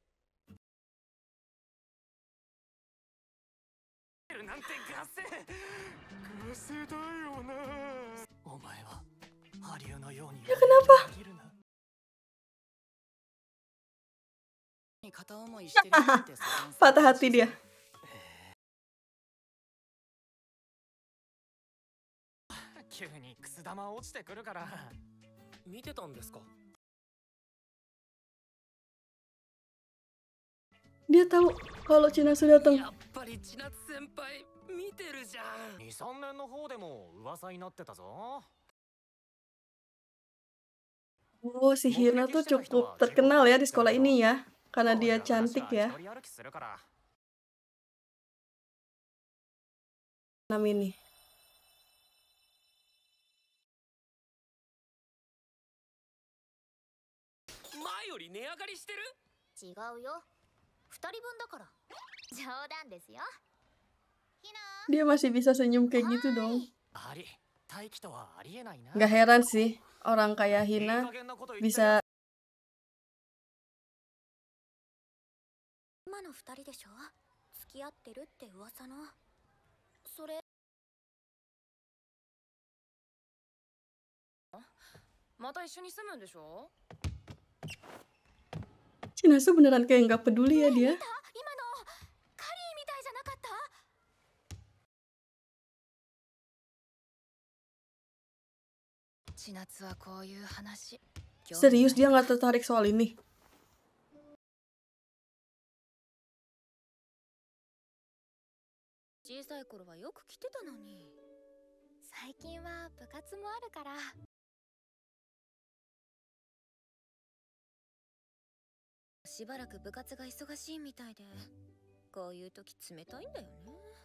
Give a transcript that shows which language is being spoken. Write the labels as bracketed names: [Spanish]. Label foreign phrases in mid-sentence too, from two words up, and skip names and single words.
[Japanese] なんてガセだよな。お前はハリウのように。 [Indonesian] Ya kenapa? [Japanese] 片思いしてるってさ。 [Indonesian] Patah hati dia. [Japanese] 急にくす玉落ちてくるから見てたんですか。 [Indonesian] Dia tahu kalau Chinasu datang. [Japanese] やっぱり千夏先輩見てるじゃん。 2、3年の方でも噂になってたぞ。 [Indonesian] Oh, si Hina tuh cukup terkenal ya di sekolah ini ya, karena dia cantik ya. Nam ini. [Japanese] 前より値上がりしてる。違うよ。2人分だから。冗談ですよ。 [Indonesian] Dia masih bisa senyum kayak gitu dong. [Japanese] あり、大輝とはありえないな。 [Indonesian] Gak heran sih orang kayak Hina bisa. [Japanese] 今の2人でしょ。付き合ってるって噂の。それまた一緒に住むんでしょ。 [Indonesian] Chinasu beneran kayak nggak peduli ya dia. [Japanese] 今のカリーみたいじゃなかった。千夏はこういう話。 [Indonesian] Serius dia nggak tertarik soal ini. [Japanese] 小さい頃はよく来てたのに。最近は部活もあるから。しばらく部活が忙しいみたいで、こういう時冷たいんだよね。